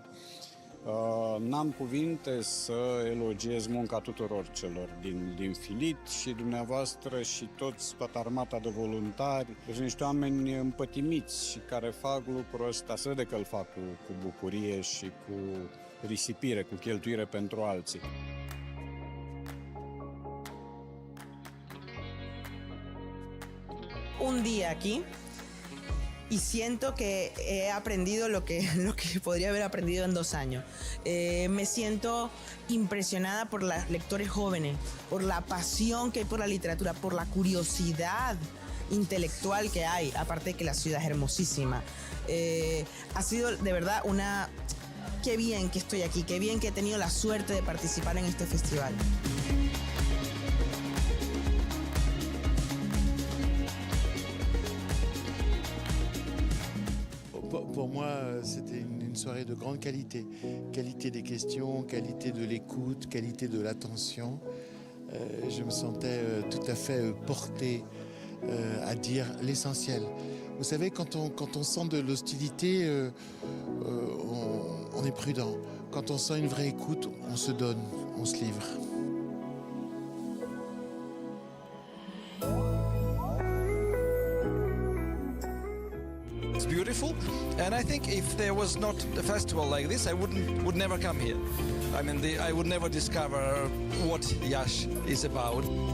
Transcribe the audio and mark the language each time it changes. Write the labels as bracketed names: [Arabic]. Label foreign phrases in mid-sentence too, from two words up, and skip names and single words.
[Romanian] N-am cuvinte să elogiez munca tuturor celor din FILIT și dumneavoastră și toată armata de voluntari. Sunt niște oameni împătimiți și care fac lucrul ăsta, se vede că îl fac cu bucurie și cu risipire, cu cheltuire pentru alții. [Spanish] Un día aquí y siento que he aprendido lo que podría haber aprendido en 2 años. Me siento impresionada por los lectores jóvenes, por la pasión que hay por la literatura, por la curiosidad intelectual que hay, aparte de que la ciudad es hermosísima. Ha sido de verdad qué bien que estoy aquí, qué bien que he tenido la suerte de participar en este festival. [French] Pour moi, c'était une soirée de grande qualité. Qualité des questions, qualité de l'écoute, qualité de l'attention. Je me sentais tout à fait porté à dire l'essentiel. Vous savez, quand on sent de l'hostilité, on est prudent. Quand on sent une vraie écoute, on se donne, on se livre. [English] Beautiful, and I think if there was not a festival like this, I would never come here. I mean, I would never discover what 𝐓𝐡𝐞 is about.